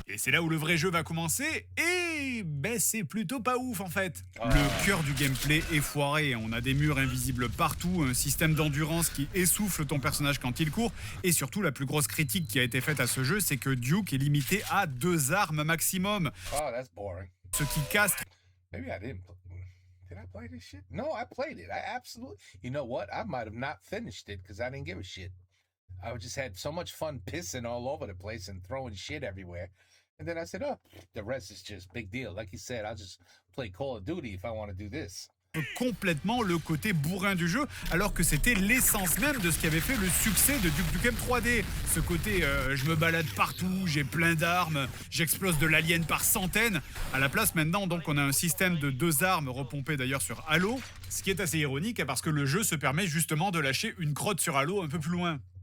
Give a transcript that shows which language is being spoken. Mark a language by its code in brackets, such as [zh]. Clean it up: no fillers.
[fr] Et c'est là où le vrai jeu va commencer. Et ben, c'est plutôt pas ouf en fait. Le cœur du gameplay est foiré. On a des murs invisibles partout, un système d'endurance qui essouffle ton personnage quand il court. Et surtout, la plus grosse critique qui a été faite à ce jeu, c'est que Duke est limité à 2 armes maximum. [en] Oh, that's boring. [fr] Ce qui casse. [en] Maybe I didn't. Did I play this shit? No, I played it. I absolutely. You know what? I might have not finished it because I didn't give a shit. I just had so much fun pissing all over the place and throwing shit everywhere. And then I said, oh, the rest is just big deal. Like you said, I'll just play Call of Duty if I want to do this. [fr] Complètement le côté bourrin du jeu, alors que c'était l'essence même de ce qui avait fait le succès de Duke Nukem 3D. Ce côté je me balade partout, j'ai plein d'armes, j'explose de l'alien par centaines. À la place maintenant, donc, on a un système de 2 armes repompé d'ailleurs sur Halo, ce qui est assez ironique parce que le jeu se permet justement de lâcher une crotte sur Halo un peu plus loin.